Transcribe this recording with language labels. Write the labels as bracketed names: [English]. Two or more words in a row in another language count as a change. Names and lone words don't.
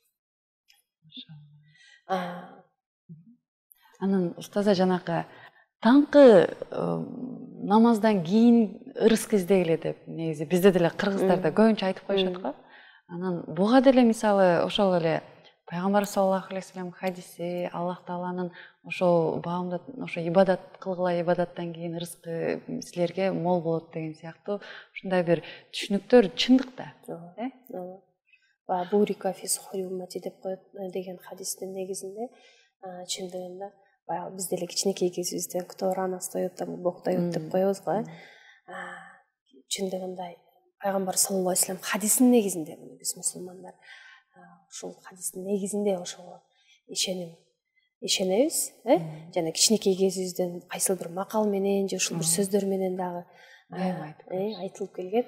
[Kyrgyz] Анан устаза жанакы таңкы намаздан кийин ырыскы издегиле деп негизи бизде деле кыргыздарда көбүнчө айтып коюшат го. Анан буга деле мисалы ошол эле пайгамбар [Arabic] صلى الله عليه وسلم [Kyrgyz] хадиси, Аллах Тааланын ошо баамдат, ошо ибадат кылгыла, ибадаттан кийин ырыскы силерге мол болот деген сыяктуу ушундай бир түшүнүктөр чындык да. [Arabic] بورك في سحر أمتي [Kyrgyz] деп коет деген хадистин негизинде чындыгында баягы биз деле кичинекей кезибизден [Russian] кто рано встаёт, Бог даёт [Kyrgyz] деп коебуз го. Чындыгында пайгамбар [Arabic] صلى الله عليه وسلم [Kyrgyz] хадисинин негизинде биз мусулмандар ушул хадистин негизинде ошого ишенебиз, жана кичинекей кезибизден кайсыл бир макал менен же ушул бир сөздөр менен дагы айтылып келген.